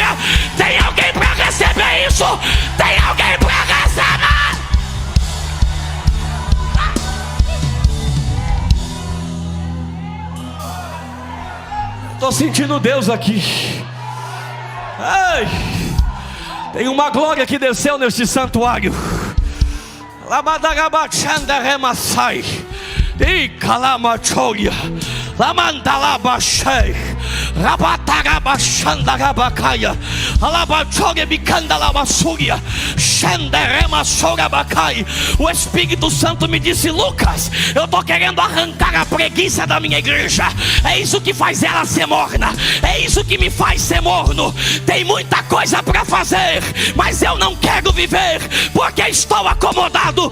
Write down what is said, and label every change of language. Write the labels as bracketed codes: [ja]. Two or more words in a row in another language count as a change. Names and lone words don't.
[pt] Tem alguém para receber isso? Tem alguém para receber? Estou sentindo Deus aqui. Ai, tem uma glória que desceu neste santuário. Lamadagabachanda remassai e calamachoia lamandalabachei rabatarabachanda rabacaia alabachoia bicandalabassuria xenderemassogabacai. O Espírito Santo me disse: Lucas, eu estou querendo arrancar a preguiça da minha igreja. É isso que faz ela ser morna, é isso que me faz ser morno. Tem muita coisa para fazer, mas eu não quero viver porque estou acomodado.